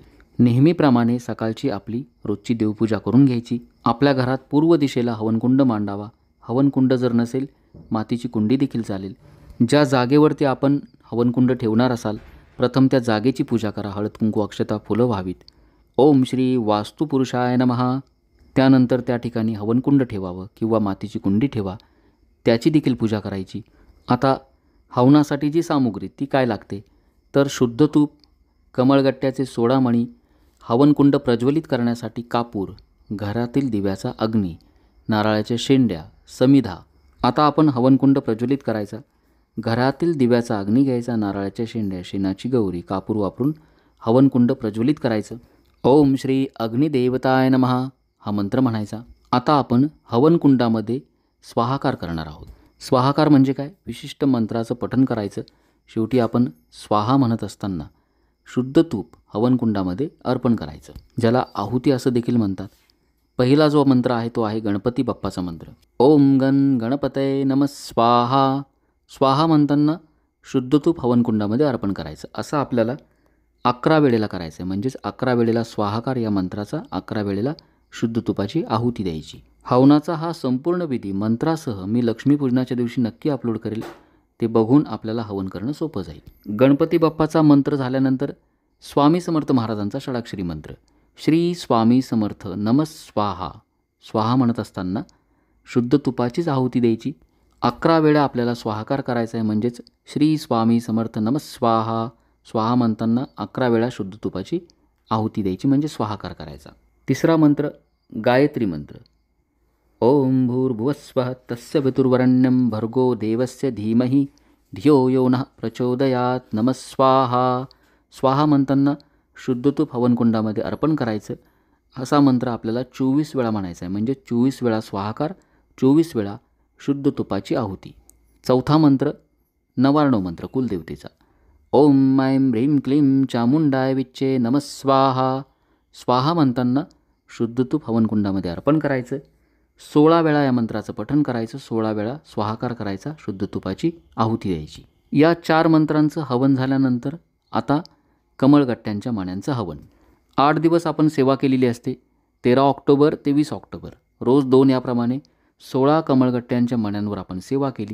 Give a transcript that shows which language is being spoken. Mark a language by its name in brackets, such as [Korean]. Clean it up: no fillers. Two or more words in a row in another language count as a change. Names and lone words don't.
[Marathi] नेहमीप्रमाणे सकाळची आपली रोजची देवपूजा करून घ्यायची. आपल्या घरात पूर्व दिशेला हवनकुंड मांडावा. हवनकुंड जर नसेल, मातीची कुंडी देखील चालेल. ज्या जागेवरती आपण हवनकुंड ठेवणार असाल, प्रथम त्या जागेची पूजा करा. हळद, कुंकू, अक्षता, फुलं व्हावीत. [Sanskrit] ओम श्री वास्तुपुरुषाय नमः. [Marathi] त्यानंतर त्या ठिकाणी हवनकुंड ठेवावं किंवा मातीची कुंडी ठेवा, त्याची देखील पूजा करायची. आता हवनासाठी जी सामुग्री ती काय लागते, तर शुद्ध तूप, कमळगट्ट्याचे 16 मणी, हवनकुंड प्रज्वलित करण्यासाठी कापूर, घरातील दिव्याचा अग्नी, नारळाच्या शेंड्या, समिधा. आता आपण हवनकुंड प्रज्वलित करायचा. घरातील दिव्याचा अग्नी घ्यायचा, नारळाच्या शेंड्या, शेणाची गौरी, कापूर वापरून हवनकुंड प्रज्वलित करायचं. [Sanskrit] ओम श्री अग्निदेवताय नमः [Marathi] हा मंत्र म्हणायचा. आता आपण हवनकुंडामध्ये स्वाहाकार करणार आहोत. स्वाहाकार म्हणजे काय, विशिष्ट मंत्राचं पठण करायचं. शेवटी आपण स्वाहा म्हणत असताना शुद्ध तूप हवनकुंडामध्ये अर्पण करायचं, ज्याला आहुती असं देखील म्हणतात. पहिला जो मंत्र आहे तो आहे गणपती बाप्पाचा मंत्र. [Sanskrit] ओम गण गणपतये नमः स्वाहा. [Marathi] स्वाहा म्हणताना शुद्ध तूप हवनकुंडामध्ये अर्पण करायचं. असं आपल्याला 11 वेळेला करायचं आहे. म्हणजेच 11 वेळेला स्वाहाकार या मंत्राचा, 11 वेळेला शुद्ध तुपाची आहुती द्यायची. हवनाचा हा संपूर्ण विधी मंत्रासह मी लक्ष्मीपूजनाच्या दिवशी नक्की अपलोड करेल. ते बघून आपल्याला हवन करणं सोपं जाईल. गणपती बाप्पाचा मंत्र झाल्यानंतर स्वामी समर्थ महाराजांचा षडाक्षरी मंत्र, [Sanskrit] श्री स्वामी समर्थ नमः स्वाहा. [Marathi] स्वाहा म्हणत असताना शुद्ध तुपाचीच आहुती द्यायची. 11 वेळा आपल्याला स्वाहाकार करायचा आहे. [Sanskrit] म्हणजेच श्री स्वामी समर्थ नमः स्वाहा. [Marathi] स्वाहा म्हणताना 11 वेळा शुद्ध तुपाची आहुती द्यायची, म्हणजे स्वाहाकार करायचा. तिसरा मंत्र गायत्री मंत्र. [Sanskrit] ओम भूर्भुवस्वः तस्य पितुर्वरेण्यं भर्गो देवस्य धीमहि धियो यो नः प्रचोदयात् नमः स्वाहा. [Marathi] स्वाहा म्हणताना शुद्ध तूप हवनकुंडामध्ये अर्पण करायचं. असा मंत्र आपल्याला 24 वेळा म्हणायचा आहे. म्हणजे 24 वेळा स्वाहाकार 24 वेळा शुद्ध तुपाची आहुती. चौथा मंत्र नवार्णव मंत्र कुलदेवतेचा. [Sanskrit] ओम ऐं ह्रीं क्लीं चामुंडाय विच्चे नमः स्वाहा. [Marathi] स्वाहा म्हणताना शुद्ध तूप हवनकुंडामध्ये अर्पण करायचं. 16 वेळा या मंत्राचं पठण करायचं. 16 वेळा स्वाहाकार करायचा. शुद्ध तुपाची आहुती द्यायची. या 4 मंत्रांचं हवन झाल्यानंतर आता कमळगट्ट्यांच्या मण्यांचं हवन. 8 दिवस आपण सेवा केलेली असते. 13 ऑक्टोबर ते 20 ऑक्टोबर रोज 2 याप्रमाणे 16 कमळगट्ट्यांच्या मण्यांवर आपण सेवा केली.